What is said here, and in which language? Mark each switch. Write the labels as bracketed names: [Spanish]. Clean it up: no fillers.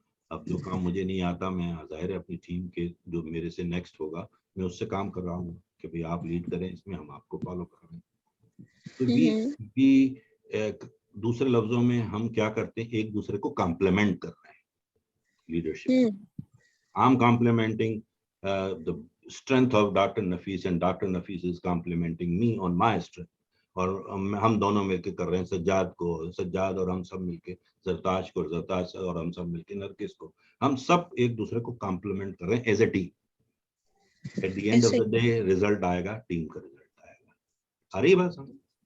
[Urdu] اب جو کام مجھے نہیں آتا, میں ظاہر ہے اپنی ٹیم کے جو میرے سے نیکسٹ ہوگا میں اس سے کام کر رہا ہوں کہ بھئی آپ لیڈ کریں اس میں, ہم آپ کو فالو کر رہے ہیں. تو بھی دوسرے لفظوں میں ہم کیا کرتے ہیں, ایک دوسرے کو کمپلیمنٹ کر رہے ہیں leadership. [English] I'm complimenting the strength of Dr. Nafis, and Dr. Nafis is complimenting me on my strength. [Urdu] اور ہم دونوں مل کے کر رہے ہیں, سجاد اور ہم سب مل کے زرتاش کو, زرتاش اور ہم سب مل کے نرگس کو, ہم سب ایک دوسرے کو کمپلیمنٹ کر رہے ہیں [English] As a team. At the end of the day [Urdu] result آئے گا, ٹیم کا ریزلٹ آئے گا. آ رہی بات سمجھ؟